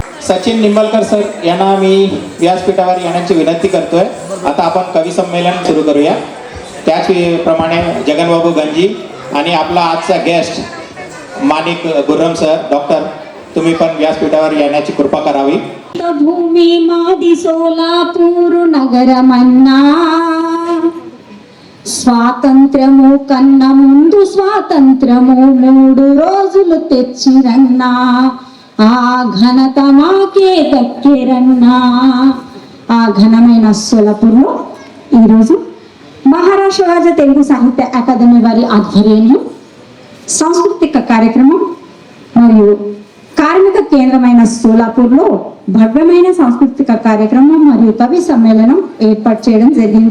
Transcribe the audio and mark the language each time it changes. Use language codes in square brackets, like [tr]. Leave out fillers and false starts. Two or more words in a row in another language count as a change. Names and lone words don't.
[mr] सचिन निंबाळकर सर यांना मी व्यासपीठावर येण्याची विनंती करतोय. आता आपण कवी संमेलन सुरू करूया. त्याचप्रमाणे जगनबाबू गंजी आणि आपला आजचा गेस्ट माणिक गुर्रम सर डॉक्टर, तुम्ही पण व्यासपीठावर येण्याची कृपा करावी. [te] భూమి మాది सोलापूर నగరమన్నా స్వాతంత్ర్యము కన్న ముందు స్వాతంత్ర్యము 3 రోజులు తెచ్చిరన్నా ఆ ఘనత మాకే దక్కిరన్నా. ఆ ఘనమైన సోలాపూర్లో ఈరోజు మహారాష్ట్ర రాజ్య తెలుగు సాహిత్య అకాదమీ వారి ఆధ్వర్యంలో సాంస్కృతిక కార్యక్రమం మరియు కార్మిక కేంద్రమైన సోలాపూర్లో భవ్యమైన సాంస్కృతిక కార్యక్రమం మరియు కవి సమ్మేళనం ఏర్పాటు చేయడం జరిగింది.